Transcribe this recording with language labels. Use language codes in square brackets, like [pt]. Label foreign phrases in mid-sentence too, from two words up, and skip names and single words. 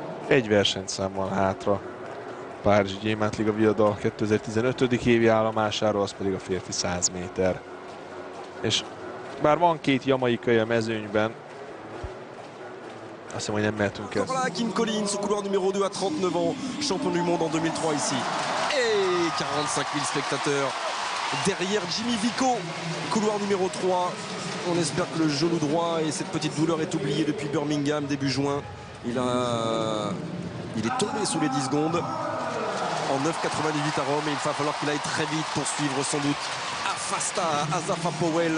[hu] Egy versenyszámmal hátra Párizsi Gyémántliga Viadal 2015. évi állomásáról, az pedig a férfi 100 méter. És bár van két jamaikai a mezőnyben, azt hiszem, hogy nem mehetünk el. [fr] Voilà, Kim Collins, au couloir numéro 2 à 39 ans, champion du monde en 2003 ici. Et 45 000 spectateurs derrière Jimmy Vico, couloir numéro 3. On espère que le genou droit et cette petite douleur est oubliée depuis Birmingham début juin. Il est tombé sous les 10 secondes en 9,98 à Rome et il va falloir qu'il aille très vite pour suivre sans doute Afasta Asafa Powell.